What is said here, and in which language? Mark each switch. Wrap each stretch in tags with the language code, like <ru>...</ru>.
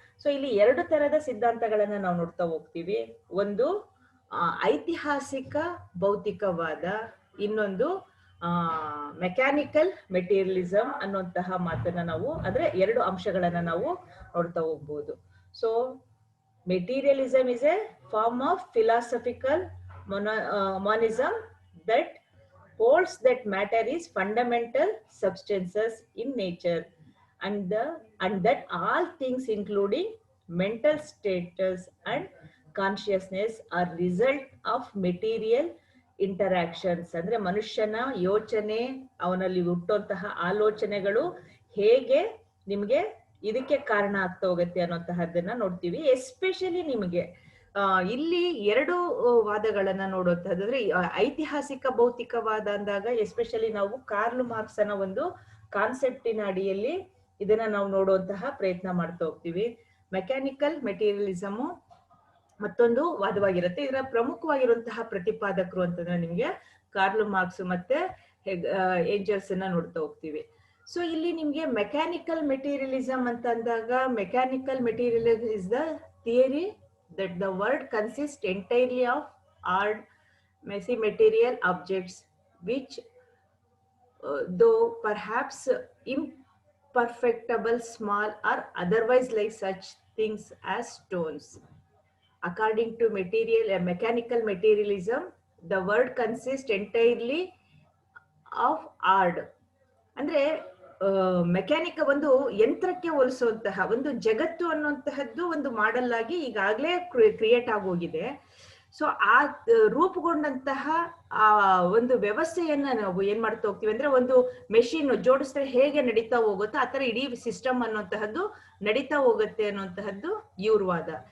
<kn>So ಇಲ್ಲಿ ಎರಡು ತರದ ಸಿದ್ಧಾಂತಗಳನ್ನ ನಾವು ನೋಡ್ತಾ ಹೋಗ್ತೀವಿ. ಒಂದು ಐತಿಹಾಸಿಕ ಭೌತಿಕವಾದ, ಇನ್ನೊಂದು ಮೆಕ್ಯಾನಿಕಲ್ ಮೆಟೀರಿಯಲಿಸಮ್ ಅನ್ನುವಂತಹ ಮಾತನ್ನ ನಾವು ಅಂದ್ರೆ ಎರಡು ಅಂಶಗಳನ್ನ ನಾವು ನೋಡ್ತಾ ಹೋಗ್ಬೋದು.</kn> <en>So materialism is a form of philosophical monism that holds that matter is fundamental substances in nature and that all things including mental status and consciousness are result of material interactions.</en> <kn>ಅಂದ್ರೆ ಮನುಷ್ಯನ ಯೋಚನೆ, ಅವನಲ್ಲಿ ಹುಟ್ಟುವಂತಹ ಆಲೋಚನೆಗಳು ಹೇಗೆ ನಿಮ್ಗೆ ಇದಕ್ಕೆ ಕಾರಣ ಆಗ್ತಾ ಹೋಗುತ್ತೆ ಅನ್ನೋಂತಹದ್ದನ್ನ ನೋಡ್ತೀವಿ. ಎಸ್ಪೆಷಲಿ ನಿಮಗೆ ಇಲ್ಲಿ ಎರಡು ವಾದಗಳನ್ನ ನೋಡುವಂತಹದ್ದು ಐತಿಹಾಸಿಕ ಭೌತಿಕವಾದ ಅಂದಾಗ ಎಸ್ಪೆಷಲಿ ನಾವು ಕಾರ್ಲ್ ಮಾರ್ಕ್ಸನ ಒಂದು ಕಾನ್ಸೆಪ್ಟಿನ ಅಡಿಯಲ್ಲಿ ಇದನ್ನ ನಾವು ನೋಡುವಂತಹ ಪ್ರಯತ್ನ ಮಾಡ್ತಾ ಹೋಗ್ತೀವಿ. ಮೆಕ್ಯಾನಿಕಲ್ ಮೆಟೀರಿಯಲಿಸಮು ಮತ್ತೊಂದು ವಾದವಾಗಿರುತ್ತೆ. ಇದರ ಪ್ರಮುಖವಾಗಿರುವಂತಹ ಪ್ರತಿಪಾದಕರು ಅಂತಂದ್ರೆ ನಿಮ್ಗೆ ಕಾರ್ಲ್ ಮಾರ್ಕ್ಸ್ ಮತ್ತೆ ಏಂಜಲ್ಸ್ ಅನ್ನ ನೋಡ್ತಾ ಹೋಗ್ತೀವಿ. ಸೊ ಇಲ್ಲಿ ನಿಮ್ಗೆ ಮೆಕ್ಯಾನಿಕಲ್ ಮೆಟೀರಿಯಲಿಸಮ್ ಅಂತ ಅಂದಾಗ</kn> <en>Mechanical materialism is the theory that the world consists entirely of hard, messy material objects which though perhaps imperfectible, small or otherwise like such things as stones. According to mechanical materialism, the world consists entirely of hard.</en> <kn>ಅಂದ್ರೆ mechanic ಒಂದು ಯಂತ್ರಕ್ಕೆ ಹೋಲಿಸುವಂತಹ ಒಂದು ಜಗತ್ತು ಅನ್ನುವಂತಹದ್ದು ಒಂದು model ಆಗಿ ಈಗಾಗಲೇ create ಆಗೋಗಿದೆ. So ಆ ರೂಪುಗೊಂಡಂತಹ ಆ ಒಂದು ವ್ಯವಸ್ಥೆಯನ್ನ ನಾವು ಏನ್ ಮಾಡ್ತಾ ಹೋಗ್ತೀವಿ ಅಂದ್ರೆ, ಒಂದು ಮೆಷಿನ್ ಜೋಡಿಸಿದ್ರೆ ಹೇಗೆ ನಡೀತಾ ಹೋಗುತ್ತೋ ಆ ತರ ಇಡೀ ಸಿಸ್ಟಮ್ ಅನ್ನುವಂತಹದ್ದು ನಡೀತಾ ಹೋಗುತ್ತೆ ಅನ್ನುವಂತಹದ್ದು ಇವ್ರ ವಾದ.</kn>